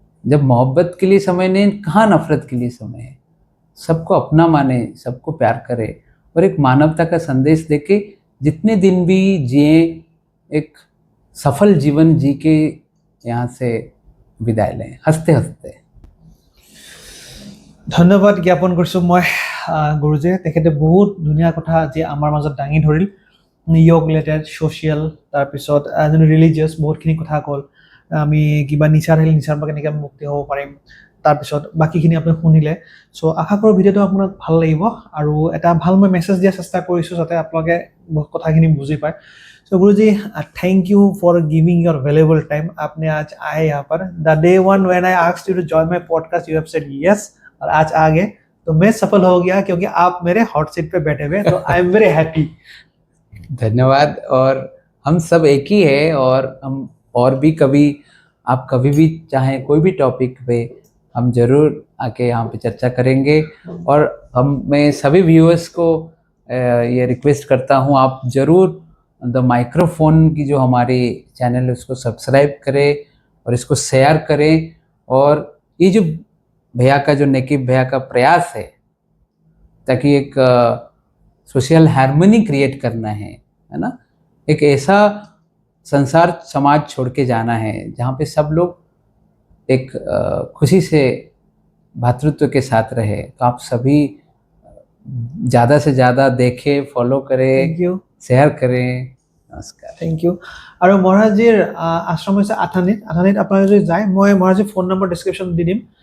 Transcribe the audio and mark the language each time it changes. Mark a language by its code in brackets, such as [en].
[hi] जब मोहब्बत के लिए समय नहीं, कहाँ नफरत के लिए समय है। सबको अपना माने, सबको प्यार करे, और एक मानवता का संदेश देके जितने दिन भी जिए, एक सफल जीवन जी के यहाँ से विदाय लें हंसते हंसते। [as] ধন্যবাদ জ্ঞাপন কৰিছোঁ মই গুৰুজীয়ে। তেখেতে বহুত ধুনীয়া কথা আজি আমাৰ মাজত দাঙি ধৰিল। য়োগ ৰিলেটেড, ছ'চিয়েল, তাৰপিছত ৰিলিজিয়াছ বহুতখিনি কথা ক'ল। আমি কিবা নিচা থাকিলে নিচাৰ পৰা কেনেকৈ মুক্তি হ'ব পাৰিম, তাৰপিছত বাকীখিনি আপুনি শুনিলে চ' আশা কৰোঁ ভিডিঅ'টো আপোনাক ভাল লাগিব আৰু এটা ভাল মই মেছেজ দিয়াৰ চেষ্টা কৰিছোঁ যাতে আপোনালোকে কথাখিনি বুজি পায় [en] So Guruji, thank you for giving your valuable time. [hi] आपने आज आए यहाँ पर. [en] The day one when I asked you to join my podcast, you have said yes. [hi] और आज आ गए, तो मैं सफल हो गया क्योंकि आप मेरे हॉट सीट पे बैठे हुए. [en] तो I am very happy. [hi] धन्यवाद. और हम सब एक ही है और हम और भी कभी आप कभी भी चाहें कोई भी टॉपिक पे हम जरूर आके यहाँ पे चर्चा करेंगे. और मैं सभी व्यूअर्स को ये रिक्वेस्ट करता हूँ आप जरूर द माइक्रोफोन की जो हमारी चैनल है उसको सब्सक्राइब करें और इसको शेयर करें. और ये जो भैया का जो नेकिब भैया का प्रयास है ताकि एक सोशल हार्मनी क्रिएट करना है ना, एक ऐसा संसार समाज छोड़ के जाना है जहाँ पे सब लोग एक खुशी से भातृत्व के साथ रहे. तो आप सभी ज़्यादा से ज़्यादा देखें, फॉलो करें, [en] Thank you. [hi] शेयर करें. নমস্কাৰ. [en] Thank you. [as] আৰু মহাৰাজীৰ আশ্ৰম হৈছে আঠানীত আপোনালোকে যদি যায় মই মহাৰাজীৰ ফোন নম্বৰ ডিছক্ৰিপশ্যন দি দিম.